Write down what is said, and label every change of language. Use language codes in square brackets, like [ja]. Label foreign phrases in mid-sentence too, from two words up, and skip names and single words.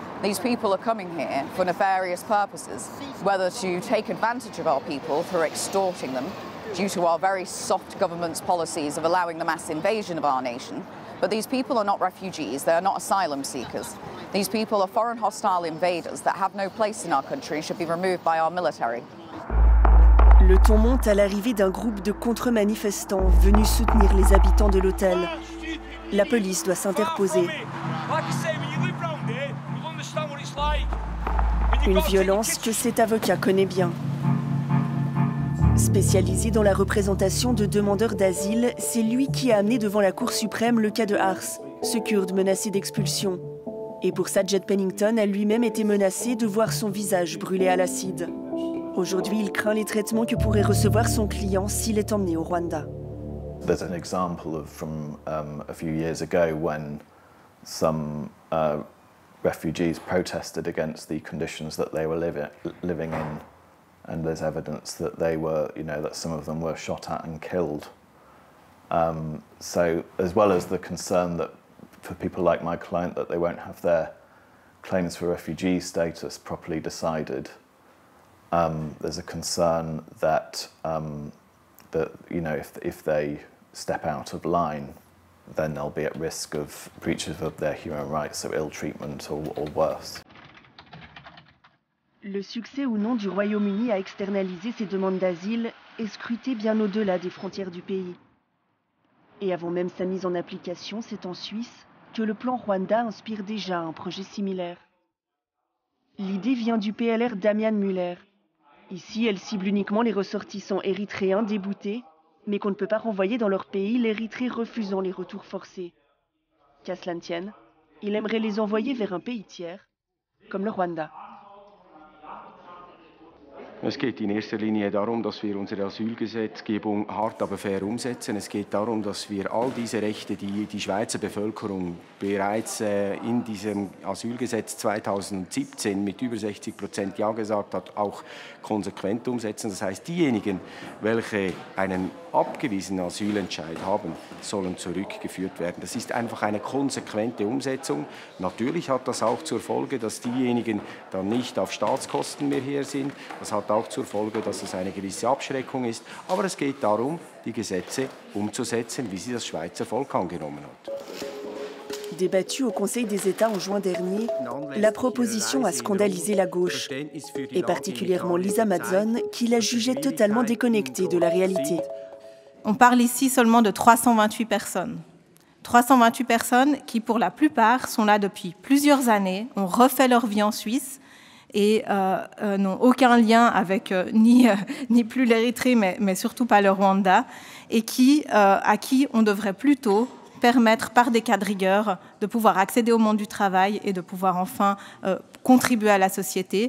[en] These people are coming here for nefarious purposes, whether to take advantage of our people through extorting them due to our very soft government's policies of allowing the mass invasion of our nation. But these people are not refugees, they are not asylum seekers. These people are foreign hostile invaders that have no place in our country and should be removed by our military. [fr] Le ton monte à l'arrivée d'un groupe de contre-manifestants venus soutenir les habitants de l'hôtel. La police doit s'interposer. Une violence que cet avocat connaît bien. Spécialisé dans la représentation de demandeurs d'asile, c'est lui qui a amené devant la Cour suprême le cas de Ars, ce Kurde menacé d'expulsion. Et pour ça, Jed Pennington a lui-même été menacé de voir son visage brûlé à l'acide. Aujourd'hui, il craint les traitements que pourrait recevoir son client s'il est emmené au Rwanda. [en] There's an example from a few years ago when some refugees protested against the conditions that they were living in, and there's evidence that they were, that some of them were shot at and killed. So, as well as the concern that for people like my client that they won't have their claims for refugee status properly decided, there's a concern that if they step out of line, then they'll be at risk of breaches of their human rights, so ill treatment or worse. [fr] Le succès ou non du Royaume-Uni à externaliser ses demandes d'asile est scruté bien au-delà des frontières du pays. Et avant même sa mise en application, c'est en Suisse que le plan Rwanda inspire déjà un projet similaire. L'idée vient du PLR Damian Müller. Ici, elle cible uniquement les ressortissants érythréens déboutés, mais qu'on ne peut pas renvoyer dans leur pays, l'Érythrée refusant les retours forcés. Qu'à cela ne tienne, il aimerait les envoyer vers un pays tiers, comme le Rwanda. [de] Es geht in erster Linie darum, dass wir unsere Asylgesetzgebung hart, aber fair umsetzen. Es geht darum, dass wir all diese Rechte, die die Schweizer Bevölkerung bereits in diesem Asylgesetz 2017 mit über 60% Ja gesagt hat, auch konsequent umsetzen. Das heißt, diejenigen, welche einen abgewiesenen Asylentscheid haben, sollen zurückgeführt werden. Das ist einfach eine konsequente Umsetzung. Natürlich hat das auch zur Folge, dass diejenigen dann nicht auf Staatskosten mehr hier sind. Das hat auch zur Folge, dass es eine gewisse Abschreckung ist. Aber es geht darum, die Gesetze umzusetzen, wie sie das Schweizer Volk angenommen hat. [fr] Débattue au Conseil des États en juin dernier, la proposition a scandalisé la gauche, et particulièrement Lisa Mazzone, qui la jugeait totalement déconnectée de la réalité. On parle ici seulement de 328 personnes. 328 personnes qui, pour la plupart, sont là depuis plusieurs années, ont refait leur vie en Suisse et n'ont aucun lien avec ni plus l'Érythrée, mais surtout pas le Rwanda, et à qui on devrait plutôt permettre par des cas de rigueur de pouvoir accéder au monde du travail et de pouvoir enfin contribuer à la société.